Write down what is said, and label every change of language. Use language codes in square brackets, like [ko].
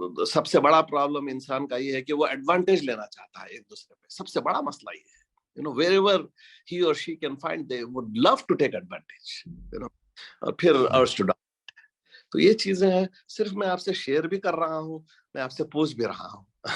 [hi] सबसे बड़ा प्रॉब्लम इंसान का ये है कि वो एडवांटेज लेना चाहता है एक दूसरे पे. सबसे बड़ा मसला ये है. [en] Wherever he or she can find, they would love to take advantage. [hi] और फिर [en] urge to dominate. [hi] तो ये चीजें हैं. सिर्फ मैं आपसे शेयर भी कर रहा हूँ, मैं आपसे पूछ भी रहा हूँ.